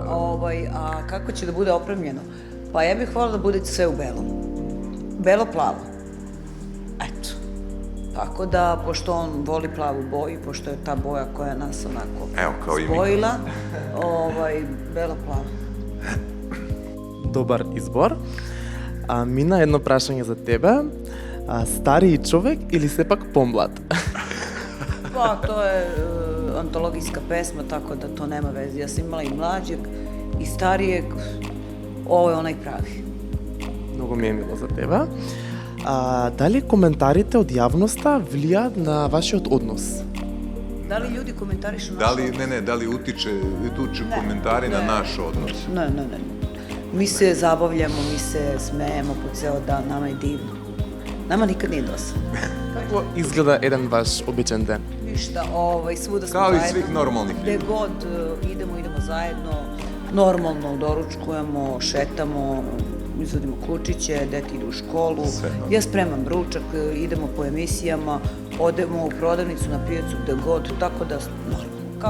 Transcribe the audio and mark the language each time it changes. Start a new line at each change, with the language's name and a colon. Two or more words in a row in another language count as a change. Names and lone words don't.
Serbian: A kako će da bude opremljeno? Pa ja bih hvala da bude sve u belom. Belo-plavo. Eto. Tako da, pošto on voli plavu boju, pošto je ta boja koja nas onako spojila, belo-plavo.
Macedonian: Добар избор. Мина едно прашање за тебе. Старiji човек или сепак помлад?
Serbian: Pa, to je antologijska pesma, tako da to nema veze. Ja sam imala i mlađeg i starijeg, ovo je onaj pravi.
Macedonian: Многу ми е мило за тебе. Дали коментарите од јавноста влијаат на вашиот однос?
Serbian: Da li ljudi komentarišu naš odnos? Da li utiču komentari na naš odnos? Ne. Mi se zabavljamo, mi se smejemo po ceo dan, nama je divno. Nama nikad nije dosadno.
Macedonian: Како изгледа еден ваш обичен ден?
Serbian: Ništa, svuda smo Kao zajedno. i svih normalnih ljudi. Gde god idemo zajedno, normalno doručkujemo, šetamo, izvodimo klučiće, dete idu u školu, ja spremam ručak, idemo po emisijama, odemo u prodavnicu, na pijacu, gde god, tako da normalno.